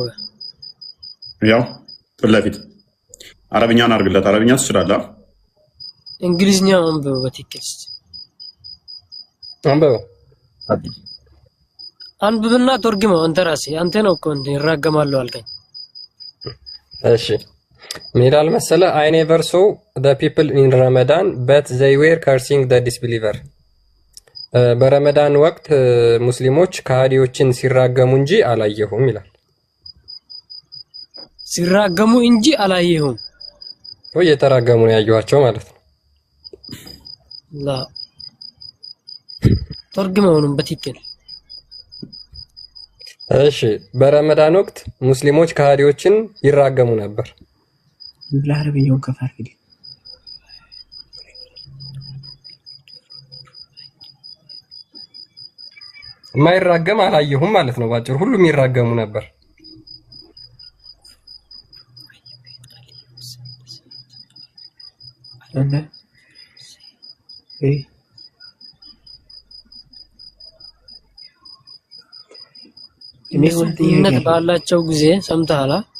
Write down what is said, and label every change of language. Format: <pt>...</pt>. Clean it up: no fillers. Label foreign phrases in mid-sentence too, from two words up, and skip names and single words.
<am>ያው ፊት ለፊት አረብኛን አድርግለት። አረብኛ ትችላለህ? እንግሊዝኛ አንብበው በትክክል አንብብና ተርጉመው አንተ ራስህ። አንተ ነው እኮ እንደ ይራገማሉ አልከኝ። እሺ ሜዳል መሰለ</am> <en>I never saw the people in Ramadan but they were cursing the disbeliever።</en> <am>በረመዳን ወቅት ሙስሊሞች ከሃዲዎችን ሲራገሙ እንጂ አላየሁም ይላል። ሲራገሙ እንጂ አላየሁም ወይ የተራገሙ ነው ያየኋቸው ማለት ነው። ላ ተርጉመውንም በትክክል እሺ በረመዳን ወቅት ሙስሊሞች ከሃዲዎችን ይራገሙ ነበር።</am> <ar>بالعربية كفار كده</ar> <am>ማይራገም አላየሁም ማለት ነው ባጭሩ። ሁሉም ይራገሙ ነበር። እምነት ባላቸው ጊዜ ሰምተሃል?</am>